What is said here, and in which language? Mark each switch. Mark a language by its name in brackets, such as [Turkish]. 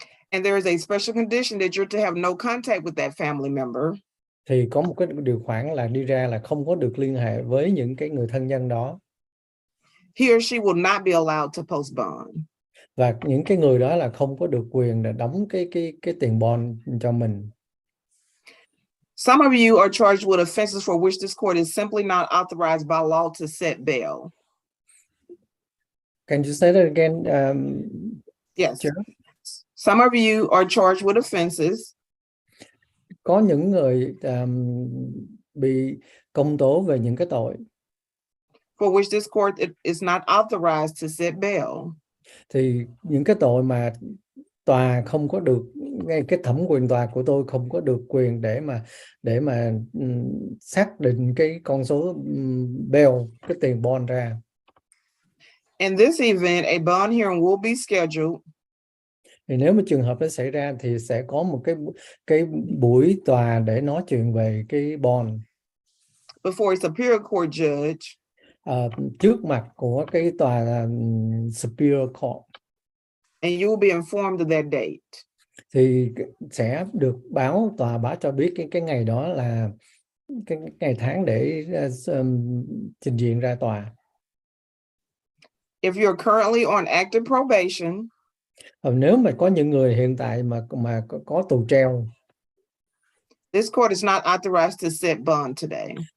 [English] and there is a special condition that you're to have no contact with that family member, [Vietnamese] thì có một cái điều khoản là đi ra là không có được liên hệ với những cái người thân nhân đó, [English] he or she will not be allowed to post bond. [Vietnamese] và những cái người đó là không có được quyền để đóng cái tiền bond cho mình. [English] Some of you are charged with offenses for which this court is simply not authorized by law to set bail. Can you say that again? Yes. Sure. Some of you are charged with offenses [Vietnamese] Có những người bị công tố về những cái tội [English] for which this court is not authorized to set bail. [Vietnamese] thì những cái tội mà tòa không có được, cái thẩm quyền tòa của tôi không có được quyền để mà xác định cái con số bail, cái tiền bond ra. [English] In this event, a bond hearing will be scheduled [Vietnamese] Thì nếu mà trường hợp đó xảy ra thì sẽ có một cái buổi tòa để nói chuyện về cái bond [English] before a superior court judge [Vietnamese] trước mặt của cái tòa [English] superior court, and you will be informed of that date. [Vietnamese] thì sẽ được tòa báo cho biết cái ngày đó là cái ngày tháng để trình diện ra tòa. [English] If you're currently on active probation, [Vietnamese] Nếu mà có những người hiện tại mà có tù treo, [English] this court is not authorized to set bond today.